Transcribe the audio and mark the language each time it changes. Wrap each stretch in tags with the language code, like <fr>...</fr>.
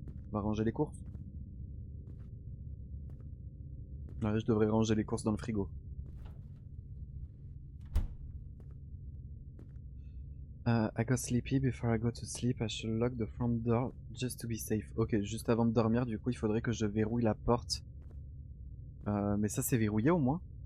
<fr>On va ranger les courses. Ouais, je devrais ranger les courses dans le frigo.</fr> <en>I got sleepy before I go to sleep. I should lock the front door just to be safe.</en> <fr>Ok, juste avant de dormir, du coup, il faudrait que je verrouille la porte. Mais ça, c'est verrouillé au moins?</fr>